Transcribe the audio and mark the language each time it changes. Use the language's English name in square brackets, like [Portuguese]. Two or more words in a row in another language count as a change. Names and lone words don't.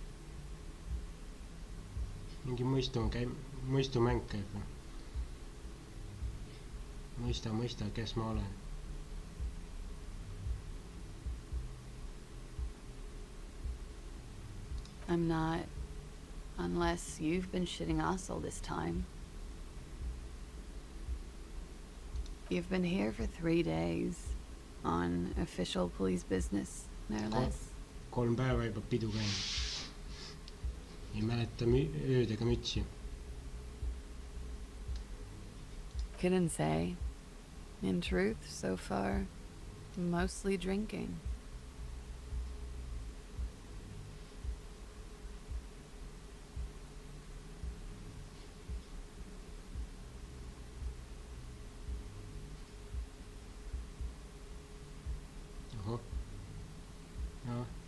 [Estonian] Mingi mõistumäng käib. mõista, kes ma olen. [English] I'm not. Unless you've been shitting us all this time. You've been here for 3 days. On official police business, no less. [Estonian] 3 päeva juba pidu käinud. Ei mäleta ööd ega mütsi. [English] Couldn't say. In truth, so far, mostly drinking. [Estonian] Ahah. Jah.